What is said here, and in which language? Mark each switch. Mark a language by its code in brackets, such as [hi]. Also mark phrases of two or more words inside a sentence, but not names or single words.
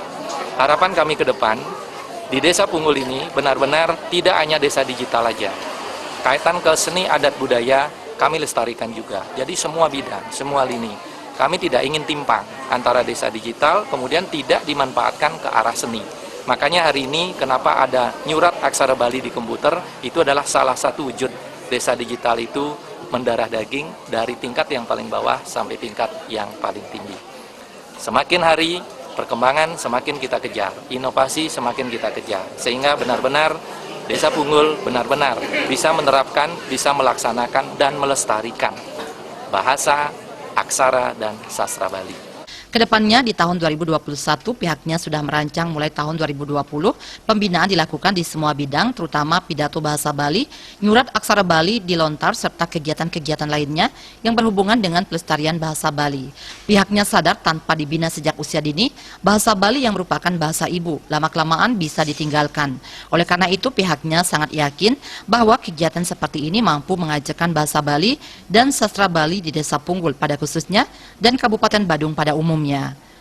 [id] Harapan kami ke depan, di Desa Punggul ini benar-benar tidak hanya desa digital aja. Kaitan ke seni adat budaya kami lestarikan juga. Jadi semua bidang, semua lini. Kami tidak ingin timpang antara desa digital kemudian tidak dimanfaatkan ke arah seni. Makanya hari ini kenapa ada nyurat aksara Bali di komputer, itu adalah salah satu wujud desa digital itu mendarah daging dari tingkat yang paling bawah sampai tingkat yang paling tinggi. Semakin hari perkembangan semakin kita kejar, inovasi semakin kita kejar, sehingga benar-benar Desa Punggul benar-benar bisa menerapkan, bisa melaksanakan dan melestarikan bahasa, aksara, dan sastra Bali. Kedepannya di tahun 2021 pihaknya sudah merancang mulai tahun 2020 pembinaan dilakukan di semua bidang terutama pidato bahasa Bali, nyurat aksara Bali dilontar serta kegiatan-kegiatan lainnya yang berhubungan dengan pelestarian bahasa Bali. Pihaknya sadar tanpa dibina sejak usia dini, bahasa Bali yang merupakan bahasa ibu lama-kelamaan bisa ditinggalkan. Oleh karena itu pihaknya sangat yakin bahwa kegiatan seperti ini mampu mengajarkan bahasa Bali dan sastra Bali di Desa Punggul pada khususnya dan Kabupaten Badung pada umumnya.